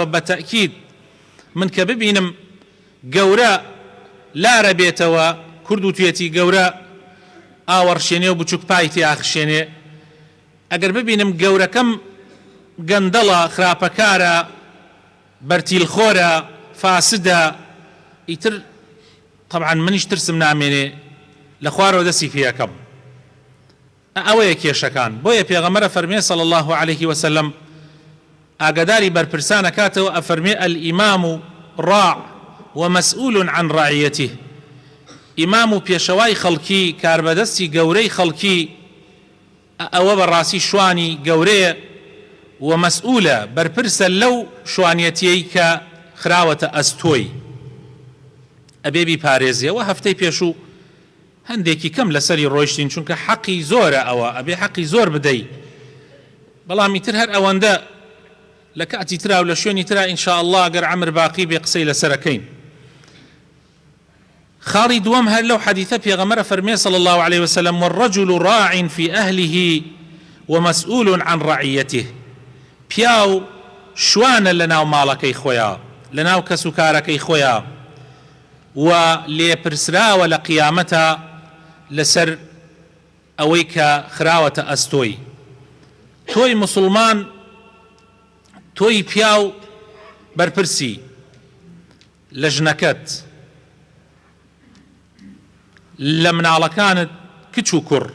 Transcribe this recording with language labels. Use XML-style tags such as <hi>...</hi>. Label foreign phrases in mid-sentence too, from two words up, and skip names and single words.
<ckb>بە تەئکید من کە ببینم گەورە لارە بێتەوە، کورد و توێتی گەورە ئاوەڕشێنێ و بچووک پایتی ئاخشێنێ، ئەگەر ببینم گەورەکەم گەندەڵە خراپەکارە بەرتیلخۆرە فاسدە ئیتر طبعا منیش ترسم نامێنێ لە خوارەوە دەستی پێەکەم. ئەوەیە کێشەکان. بۆیە پێغەمبەر فەرمێ</ckb> <ar>صلی الله عليه وسلم</ar> <ckb>ئاگاداری بەرپرسانە کاتەوە ئەفەرمێ</ckb> <ar>الئیمام راع ومسؤول عن رعيته.</ar> <ckb>ئیمام و پێشەوای خەڵکی، کاربەدەستی گەورەی خەڵکی، ئەوە بەڕاستی شوانی گەورەیە و مەسئولە، بەرپرسە لەو شوانیەتیەی کە خراوەتە ئەستۆی ئەبێ بیپارێزیەوە. هەفتەی پێشوو هەندێکی کەم لەسەری ڕۆیشتین چونکە حەقی زۆرە ئەوە ئەبێ حەقی زۆر بدەی. بەڵام ئیتر هەر ئەوەندە لە کاتی ترا و لە شوێنی ترا</ckb> <ar>ئینشاء الله</ar> <ckb>گەر عەمر باقی بێ قسەی لەسەرەکەین. خاڵی دووەم هەر لەو حەدیثە پێغەمبەر فەرمێ</ckb> <ar>صلی الله عليه وسلم والرجل راع في أهله ومسؤول عن رعيته.</ar> <ckb>پیاو شوانە لەناو ماڵەکەی خۆیان، لەناو کەس و کارەکەی خۆیان، و لێپرسراوە لە قیامەتە لەسەر ئەوەی کە خراوەتە ئەستۆی. تۆی مسلمان، تۆی پیاو بەرپرسی لە ژنەکەت، لە مناڵەکانت کچ و کوڕ،</ckb>